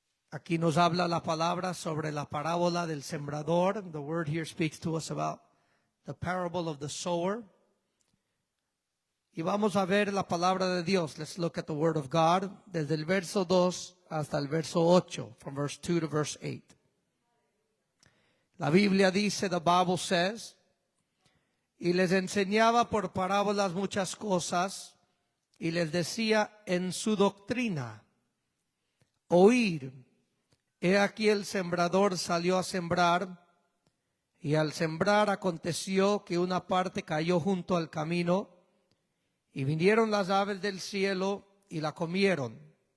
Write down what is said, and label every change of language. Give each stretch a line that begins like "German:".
Spanish: Aquí nos habla la palabra sobre la parábola del sembrador.
English: The word here speaks to us about the parable of the sower.
Spanish: Y vamos a ver la palabra de Dios.
English: Let's look at the word of God
Spanish: desde el verso 2 hasta el verso 8,
English: from verse 2 to verse 8.
Spanish: La Biblia dice,
English: the Bible says,
Spanish: y les enseñaba por parábolas muchas cosas, y les decía en su doctrina, oír, he aquí el sembrador salió a sembrar, y al sembrar aconteció que una parte cayó junto al camino, y vinieron las aves del cielo y la comieron.